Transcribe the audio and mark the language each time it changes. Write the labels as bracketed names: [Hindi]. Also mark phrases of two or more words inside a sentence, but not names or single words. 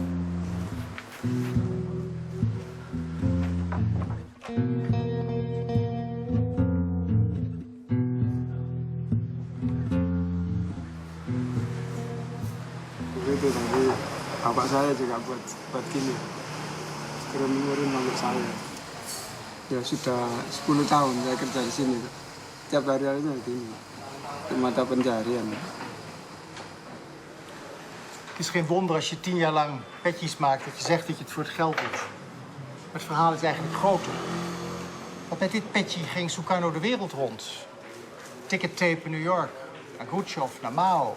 [Indonesian] Begitu tadi bapak saya juga buat gini, kirim-kirim untuk saya. Ya sudah 10 tahun saya kerja di sini. Tiap hari-harinya di sini. Di mata pencarian. [Dutch] Het is geen wonder als je 10 jaar lang petjes maakt dat je zegt dat je het voor het geld doet. Maar het verhaal is eigenlijk groter. Want met dit petje ging Sukarno de wereld rond. Tickettape in New York, naar Khrushchev, naar Mao.